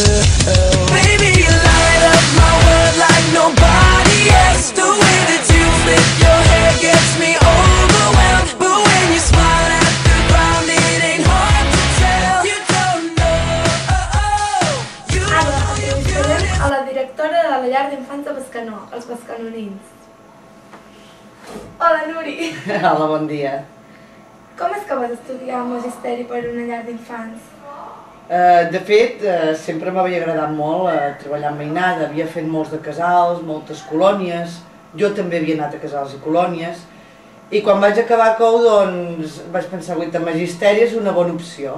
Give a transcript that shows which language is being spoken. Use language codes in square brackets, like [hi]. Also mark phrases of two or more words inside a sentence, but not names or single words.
[en] Baby, you light up my world like nobody else. The way that you flip your hair gets me overwhelmed. But when you smile at the ground, it ain't hard to tell. You don't know. You [ca] Entrevistarem a la directora de la llar d'infants de Bescanó, els bescanonins. Hola, Nuri. Hola, bon dia. Com és que vas estudiar magisteri per una llar d'infants? De fet, sempre m'havia agradat molt treballar amb mainada, havia fet molts de casals, moltes colònies, jo també havia anat a casals i colònies, i quan vaig acabar COU, doncs, vaig pensar que magisteri és una bona opció.